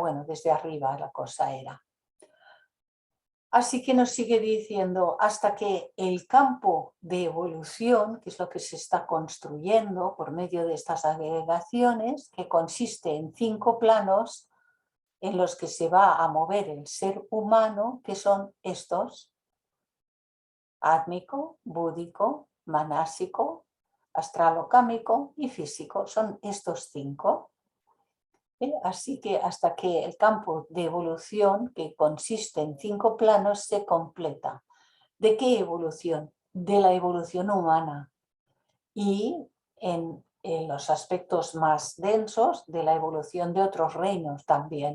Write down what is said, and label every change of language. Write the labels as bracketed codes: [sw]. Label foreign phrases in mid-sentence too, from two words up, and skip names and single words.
[es] Bueno, desde arriba la cosa era. Así que nos sigue diciendo hasta que el campo de evolución, que es lo que se está construyendo por medio de estas agregaciones, que consiste en 5 planos en los que se va a mover el ser humano, que son estos: átmico, búdico, manásico, astralocámico y físico. Son estos 5. Así que hasta que el campo de evolución, que consiste en 5 planos, se completa. ¿De qué evolución? De la evolución humana. Y en los aspectos más densos, de la evolución de otros reinos también.